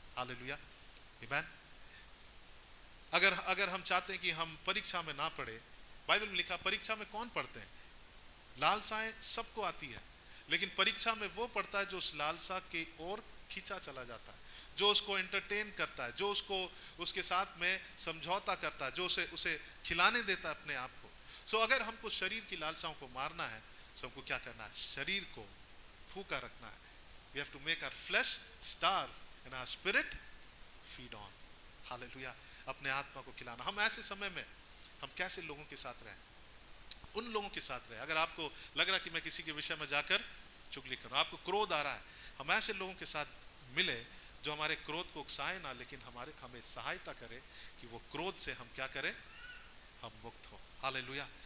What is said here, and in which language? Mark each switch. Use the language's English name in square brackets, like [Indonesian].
[Hindi] Hallelujah, आमीन। अगर हम चाहते हैं कि हम परीक्षा में ना पढ़े, बाइबल में लिखा परीक्षा में कौन पढ़ते हैं, लालसाएं सबको आती है, लेकिन परीक्षा में वो पढ़ता है जो उस लालसा की ओर खींचा चला जाता है, जो उसको एंटरटेन करता है, जो उसको उसके साथ में समझौता करता है, जो उसे खिलाने देता है अपने आप को। सो अगर हमको शरीर की लालसाओं को मारना है तो हमको क्या करना है, शरीर को भूखा रखना है। [English] We have to make our flesh starve and our spirit feed on. [Hindi] Hallelujah, अपने आत्मा को खिलाना। हम ऐसे समय में हम कैसे लोगों के साथ रहें, उन लोगों के साथ रहें। अगर आपको लग रहा है कि मैं किसी के विषय में जाकर चुगली करूं, आपको क्रोध आ रहा है, हम ऐसे लोगों के साथ मिले जो हमारे क्रोध को उकसाए ना, लेकिन हमें सहायता करे कि वो क्रोध से हम क्या करें, हम मुक्त हो। हालेलुया।